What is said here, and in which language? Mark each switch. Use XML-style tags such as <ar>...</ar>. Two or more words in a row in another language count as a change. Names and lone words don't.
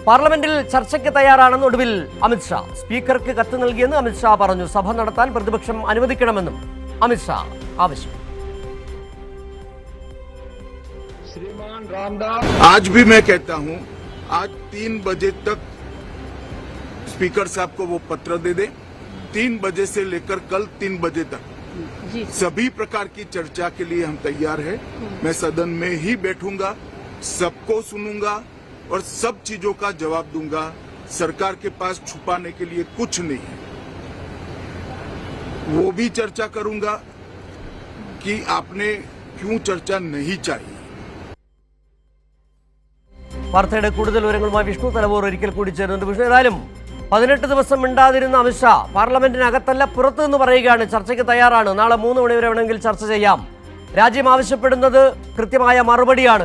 <ml>പാർലമെന്റിൽ ചർച്ചയ്ക്ക് തയ്യാറാണെന്ന് ഒടുവിൽ അമിത്ഷാ. സ്പീക്കർക്ക് കത്ത് നൽകിയെന്ന് അമിത്ഷാ പറഞ്ഞു. സഭ നടത്താൻ പ്രതിപക്ഷം അനുവദിക്കണമെന്നും അമിത്ഷാ ആവശ്യം.</ml> <hi>श्रीमान रामदास, आज भी मैं कहता हूं, आज 3 बजे तक स्पीकर साहब को वो पत्र दे दे। 3 बजे से लेकर कल 3 बजे तक सभी प्रकार की चर्चा के लिए हम तैयार हैं। मैं सदन में ही बैठूंगा, सबको सुनूंगा और सब चीजों का जवाब दूंगा। सरकार के पास छुपाने के लिए कुछ नहीं है। वो भी चर्चा करूंगा कि आपने क्यों चर्चा नहीं चाहिए।</hi> <ml>വാർത്തയുടെ കൂടുതൽ വിവരങ്ങളുമായി വിഷ്ണു തലവൂർ ഒരിക്കൽ കൂടി ചേരുന്നുണ്ട്. വിഷ്ണു, ഏതായാലും 18 ദിവസം മിണ്ടാതിരുന്ന അമിത്ഷാ പാർലമെന്റിനകത്തല്ല പുറത്തു നിന്ന് പറയുകയാണ് ചർച്ചയ്ക്ക് തയ്യാറാണ്. നാളെ 3 മണി വരെ വേണമെങ്കിൽ ചർച്ച ചെയ്യാം. രാജ്യം ആവശ്യപ്പെടുന്നത് കൃത്യമായ മറുപടിയാണ്.</ml>